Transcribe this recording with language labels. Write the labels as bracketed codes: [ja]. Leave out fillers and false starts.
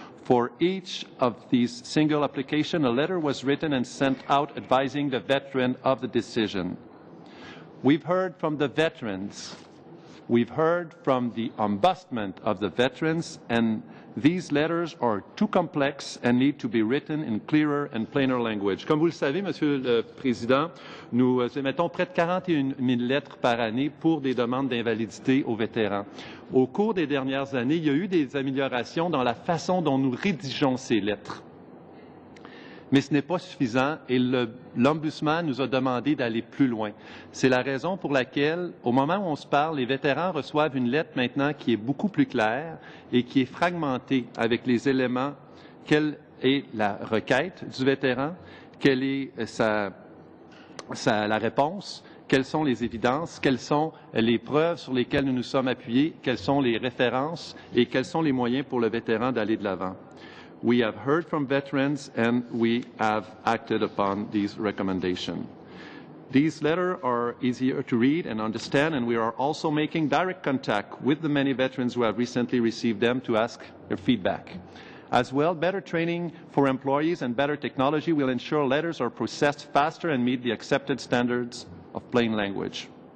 [en] For each of these single applications, a letter was written and sent out advising the veteran of the decision. We've heard from the veterans. We've heard from the ombudsman of the veterans, and these letters are too complex and need to be written in clearer and plainer language. [fr] Comme vous le savez, Monsieur le Président, nous émettons près de 41 000 lettres par année pour des demandes d'invalidité aux vétérans. Au cours des dernières années, il y a eu des améliorations dans la façon dont nous rédigeons ces lettres. Mais ce n'est pas suffisant et l'Ombudsman nous a demandé d'aller plus loin. C'est la raison pour laquelle, au moment où on se parle, les vétérans reçoivent une lettre maintenant qui est beaucoup plus claire et qui est fragmentée avec les éléments. Quelle est la requête du vétéran? Quelle est la réponse? Quelles sont les évidences? Quelles sont les preuves sur lesquelles nous nous sommes appuyés? Quelles sont les références? Et quels sont les moyens pour le vétéran d'aller de l'avant? [en] We have heard from veterans and we have acted upon these recommendations. These letters are easier to read and understand, and we are also making direct contact with the many veterans who have recently received them to ask their feedback. As well, better training for employees and better technology will ensure letters are processed faster and meet the accepted standards of plain language.